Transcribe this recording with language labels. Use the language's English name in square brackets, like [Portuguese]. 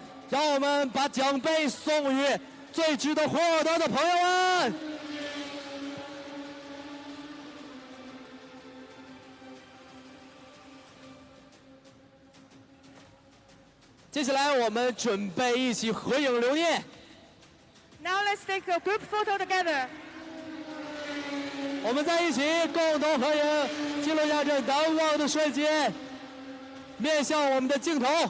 [Chinese] 让我们把奖杯送予最值得获得的朋友们。接下来我们准备一起合影留念。 [English] Now let's take a group photo together. [Chinese] 我们在一起共同合影，记录下这难忘的瞬间。面向我们的镜头。